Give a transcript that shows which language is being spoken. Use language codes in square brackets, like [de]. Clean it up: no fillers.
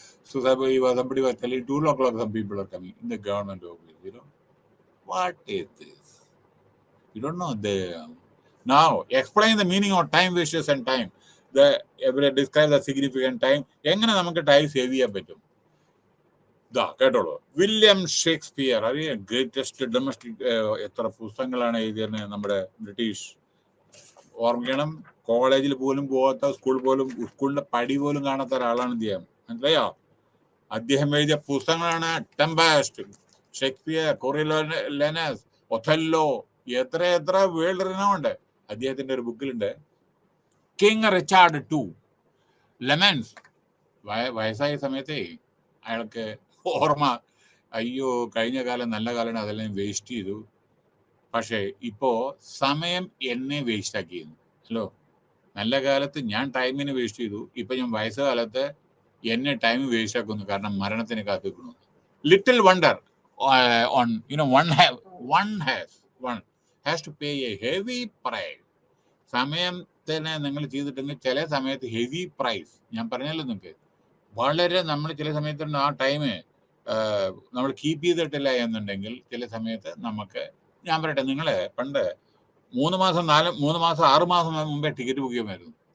[en] So somebody was telling 2 o'clock some people are coming in the government office. What is this? You don't know. Now, explain the meaning of time wastes and time. Describe the significant time. [ml] എങ്ങനെ നമുക്ക് time save ചെയ്യാൻ പറ്റും? കേട്ടോളൂ. William Shakespeare, അറിയാം, greatest domestic, എത്ര പുസ്തകങ്ങളാണ് എഴുതിയത് നമ്മുടെ ബ്രിട്ടീഷ്. ഓർക്കണം, കോളേജിൽ പോലും പോകാത്ത, സ്കൂളിന്റെ പടി പോലും കാണാത്ത ഒരാളാണ് അദ്ദേഹം. മനസ്സിലായോ? അദ്ദേഹം എഴുതിയ പുസ്തകങ്ങളാണ് ടെമ്പസ്റ്റ്, ഷേക്സ്പിയർ, കൊറിയോലനസ്, ഒഥല്ലോ, എത്ര വേൾഡ് റിനോണ്ട്. അദ്ദേഹത്തിന്റെ ഒരു ബുക്കിലുണ്ട്, കിങ് റിച്ചാർഡ് ടു ലെമൻസ്. വയസ്സായ സമയത്തെ അയാൾക്ക് ഓർമ്മ, അയ്യോ കഴിഞ്ഞ കാലം നല്ല കാലമാണ്, അതെല്ലാം വേസ്റ്റ് ചെയ്തു. പക്ഷേ ഇപ്പോ സമയം എന്നെ വേസ്റ്റ് ആക്കിയിരുന്നു. ഹലോ, നല്ല കാലത്ത് ഞാൻ ടൈമിന് വേസ്റ്റ് ചെയ്തു, ഇപ്പൊ ഞാൻ വയസ്സുകാലത്ത് എന്നെ ടൈം വേസ്റ്റ് ആക്കുന്നു, കാരണം മരണത്തിന് കാത്തിരിക്കുന്നു. [en] Little wonder on one has to pay a heavy price. [ml] സമയത്തിന് നിങ്ങൾ ചെയ്തിട്ടുണ്ടെങ്കിൽ ചില സമയത്ത് ഹെവി പ്രൈസ്, ഞാൻ പറഞ്ഞല്ലോ നിങ്ങൾക്ക്, വളരെ നമ്മൾ ചില സമയത്ത് ആ ടൈം നമ്മൾ കീപ്പ് ചെയ്തിട്ടില്ല എന്നുണ്ടെങ്കിൽ ചില സമയത്ത് നമുക്ക്, ഞാൻ പറയട്ടെ, നിങ്ങൾ പണ്ട് 3 മാസം 6 മാസം മുമ്പേ ടിക്കറ്റ് ബുക്ക് ചെയ്യുമായിരുന്നു.